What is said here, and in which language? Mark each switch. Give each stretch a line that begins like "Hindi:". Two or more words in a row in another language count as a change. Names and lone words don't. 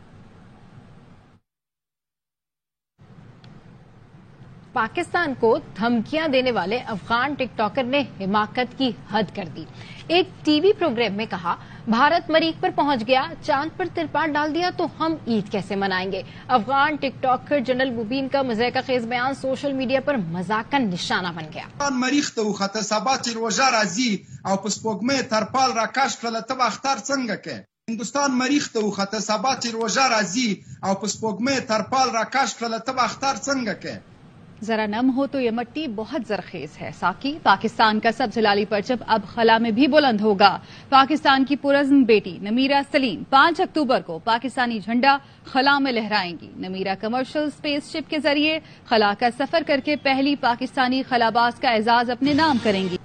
Urdu: پاکستان کو دھمکیاں دینے والے افغان ٹک ٹاکر نے حماقت کی حد کر دی۔ ایک ٹی وی پروگرام میں کہا بھارت مریخ پر پہنچ گیا، چاند پر ترپال ڈال دیا تو ہم عید کیسے منائیں گے۔ افغان ٹک ٹاکر جنرل مبین کا مضحکہ خیز بیان سوشل میڈیا پر مذاق کا نشانہ بن گیا۔
Pashto: مریخ ته وخته سبا چې روژه راځي او په سپوږمۍ ترپال راکش کړله ته به اختر څنګه کوې؟ هندوستان مریخ ته وخته سبا چې روژه راځي او په سپوږمۍ ترپال راکش کړله ته به اختر څنګه کوې؟
Urdu: ذرا نم ہو تو یہ مٹی بہت زرخیز ہے ساکی۔ پاکستان کا سبز ہلالی پرچم اب خلا میں بھی بلند ہوگا۔ پاکستان کی پرعزم بیٹی نمیرہ سلیم 5 اکتوبر کو پاکستانی جھنڈا خلا میں لہرائیں گی۔ نمیرہ کمرشل اسپیس شپ کے ذریعے خلا کا سفر کر کے پہلی پاکستانی خلاباز کا اعزاز اپنے نام کریں گی۔